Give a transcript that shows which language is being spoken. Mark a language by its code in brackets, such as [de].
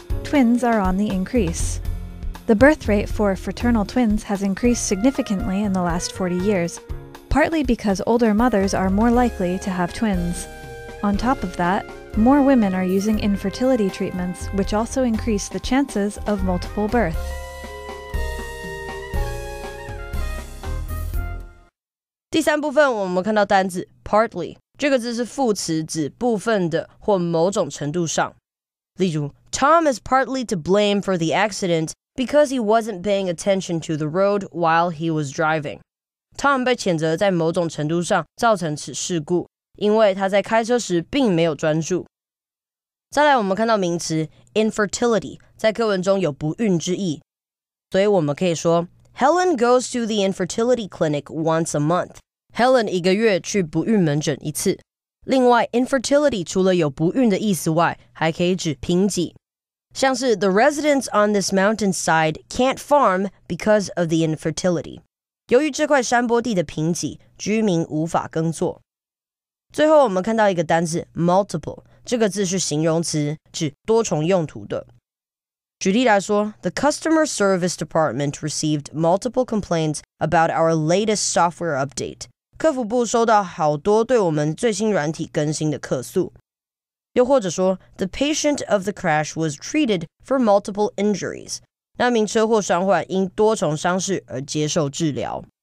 [en] Twins are on the increase. The birth rate for fraternal twins has increased significantly in the last 40 years, partly because older mothers are more likely to have twins. On top of that, more women are using infertility treatments, which also increase the chances of multiple birth. [zh] 第三部分我们看到单字 partly， 这个字是副词，指部分的或某种程度上。例如 [en] Tom is partly to blame for the accident because he wasn't paying attention to the road while he was driving. [zh] Tom 被谴责在某种程度上造成此事故，因为他在开车时并没有专注。再来，我们看到名词 infertility， 在课文中有不孕之意，所以我们可以说 [en] Helen goes to the infertility clinic once a month. [zh] Helen 一个月去不孕门诊一次。另外 infertility 除了有不孕的意思外，还可以指贫瘠，像是 [en] The residents on this mountainside can't farm because of the infertility. [zh] 由于这块山坡地的贫瘠，居民无法耕作。最后我们看到一个单字 multiple， 这个字是形容词，指多重用途的。举例来说 [en] The customer service department received multiple complaints about our latest software update. [zh] 客服部收到好多对我们最新软体更新的客诉。又或者说 [en] The patient of the crash was treated for multiple injuries. [zh] 那名车祸伤患因多重伤势而接受治疗。